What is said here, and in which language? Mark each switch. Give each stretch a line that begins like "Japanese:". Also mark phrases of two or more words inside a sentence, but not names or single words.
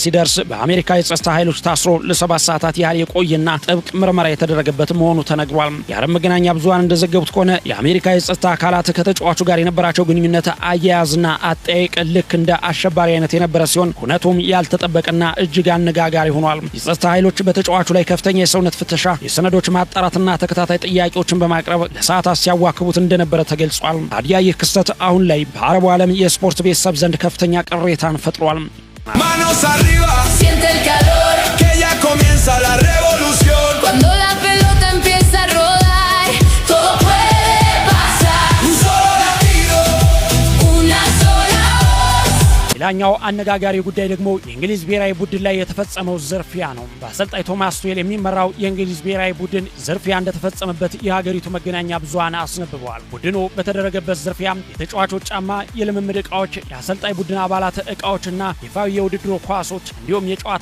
Amharic: ሲደርስ በአሜሪካ የጸጥታ ኃይሎች ታስሮ ለ7 ሰዓታት ያህል የቆየና ጥብቅ ምርመራ የተደረገበት መሆኑ ተነግሯል። የዓለም መገናኛ ብዙሃን እንደዘገቡት ከሆነ የአሜሪካ የጸጥታ አካላት ከተጫዋቹ ጋር የነበራቸው ግንኙነት አያያዝና አጠያየቅ ልክ እንደ አሸባሪ አይነት የነበረ ሲሆን ሁነቱም ያልተጠበቀና እጅግ አነጋጋሪ ሆኗል። የጸጥታ ኃይሎች በተጫዋቹ ላይ ከፍተኛ የሰውነት ፍተሻ፣ የሰነዶች ማጣራትና ተከታታይ ጥያቄዎችን በማቅረብ ለሰዓታት ሲያዋክቡት እንደነበረ ተገልጿል። ታዲያ ይህ ክስተት አሁን ላይ በአረቡ ዓለም የስፖርት ቤተሰብ ዘንድ ከፍተኛ ቅሬታን ፈጥሯል።
Spanish: Manos arriba, Siente el calor que ya comienza la revolución. cuando la pelota empieza a rodar. Todo puede pasar. Un solo latido, Una sola
Amharic: ሌላኛው አነጋጋሪ ጉዳይ ደግሞ የእንግሊዝ ብሔራዊ ቡድን ላይ የተፈጸመው ዝርፊያ ነው። በአሰልጣኝ ቶማስ ቱዌል የሚመራው የእንግሊዝ ብሔራዊ ቡድን ዝርፊያ እንደተፈጸመበት የሀገሪቱ መገናኛ ብዙሃን አስነብበዋል። ቡድኑ በተደረገበት ዝርፊያ የተጫዋቾች ጫማ፣ የልምምድ ዕቃዎች፣ የአሰልጣኝ ቡድን አባላት ዕቃዎችና ይፋዊ የውድድሩ ኳሶች እንዲሁም የጨዋታ